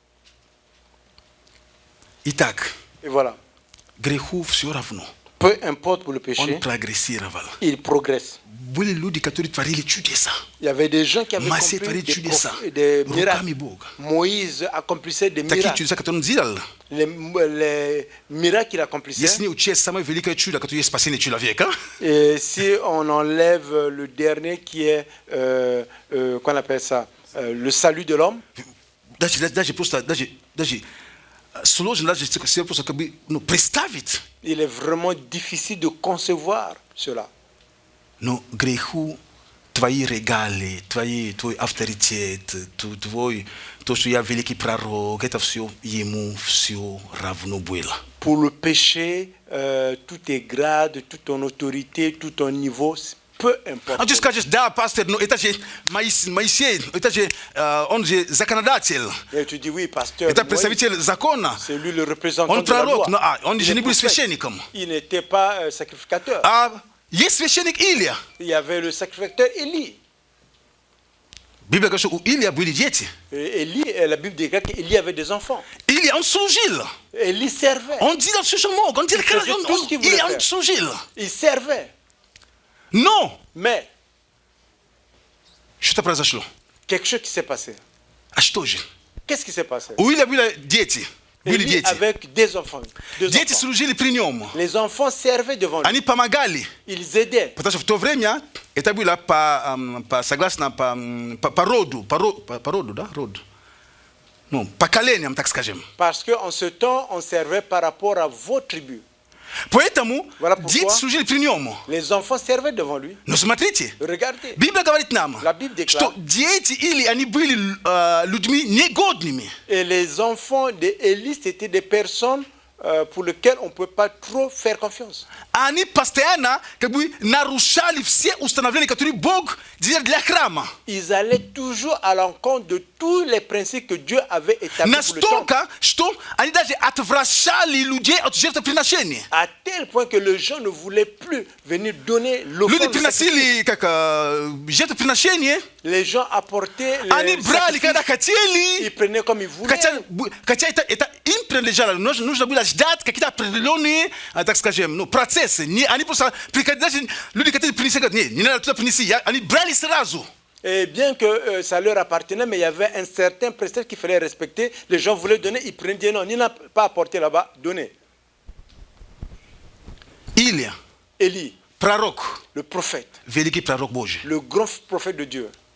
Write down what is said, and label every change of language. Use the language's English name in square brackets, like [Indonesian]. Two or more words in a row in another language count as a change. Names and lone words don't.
[Russian] Итак, [French] Et voilà. [Russian] греху все равно. [French] Peu importe pour le [Russian] Он [French] péché, [Russian] прогрессировал. [French] il progresse. [Russian] Были люди, которые творили чудеса. [French] Il y avait des gens qui avaient [Russian] Моисей [French] accompli [Russian] творит чудеса [French] des [Russian] руками [French] miracles. [Russian] Бога. [French] Moïse accomplissait des [Russian] Такие [French] miracles. [Russian] чудеса, которые он делал. [French] Les miracles qu'il accomplissait. [Russian] Если не учесть самое великое чудо, которое есть спасение человека, [French] Et si on enlève le dernier qui est, qu'on appelle ça, le salut de l'homme, [Russian] даже просто, даже сложно даже себе просто как бы, представить. [French] il est vraiment difficile de concevoir cela. [Russian] Но греху твои регалии, твой авторитет, то, что я великий пророк, это все ему все равно было. [French] Pour le péché, tous tes grades, toute ton autorité, tout ton niveau, peu importe. [Russian] А ты скажешь, да, пастор, но это же Моисей, это же он же законодатель, [French] Et tu dis oui, pasteur, [Russian] это [French] Moïse, [Russian] представитель закона, [French] c'est lui le représentant [Russian] он [French] de la loi. [Russian] пророк, но он же [French] Il [Russian] не [French] est [Russian] был [French] prophète. [Russian] священником. [French] Il n'était pas sacrificateur. [Russian] А есть священник Илия. [French] Il y avait le sacrificateur Élie. [Russian] Библия говорит, что у Илия были дети. [French] Et Élie, la Bible déclare qu'Élie avait des enfants. [Russian] Илия, он служил. [French] Élie servait. [Russian] Он делал все, что мог. Он делал, [French] faisait tout ce qu'il voulait [Russian] Илия, он [French] faire. [Russian] служил. [French] Il servait. [Russian] Но [French] Mais [Russian] что-то произошло. [French] quelque chose qui s'est passé. [Russian] А что же? [French] Qu'est-ce qui s'est passé? [Russian] У Илия были дети. Были [French] Élie [Russian] дети. [French] avec des enfants. Deux [Russian] Дети [French] enfants. [Russian] служили при нем. [French] Les enfants servaient devant lui. [Russian] Они помогали. [French] Ils aidaient. [Russian] Потому что в то время это было согласно по роду, да, род. Ну, поколениям, так скажем. [French] Parce qu'en ce temps, on servait par rapport à vos tribus. [Russian] Поэтому [French] Voilà pourquoi. [Russian] дети служили при нем. [French] Les enfants servaient devant lui. [Russian] Но смотрите, [French] Regardez. [Russian] Библия говорит нам, [French] La Bible déclare. [Russian] что дети или они были людьми негодными. [French] Et les enfants d'Élie, c'était des personnes pour lesquelles on ne peut pas trop faire confiance. [Russian] Они постоянно как бы нарушали все установления, которые Бог делал для храма. [French] Ils allaient toujours à l'encontre de tous les principes que Dieu avait établis pour le temple. [Russian] Настолько, что они даже отвращали людей от жертвоприношения. [French] À tel point que les gens ne voulaient plus venir donner [Russian] Люди [French] l'offrande. du sacrifice. [Russian] приносили как жертвоприношение, [French] Les gens apportaient [Russian] они [French] les [Russian] брали, [French] sacrifices, [Russian] когда хотели, [French] ils prenaient comme ils voulaient. [Russian] хотя это им принадлежало, нужно было ждать какие-то определенные, так скажем, процессы. Они просто приходили, даже люди хотели принести, говорят, не надо туда принести, они брали сразу. [French] Et bien que ça leur appartenait, mais il y avait un certain précepte qu'il fallait respecter. Les gens voulaient donner, ils prenaient non, il n'a pas apporté là-bas, donnez. [Russian] Илия, [French] Élie, [Russian] пророк, [French] le prophète, [Russian] великий пророк Божий, [French] le grand prophète de Dieu,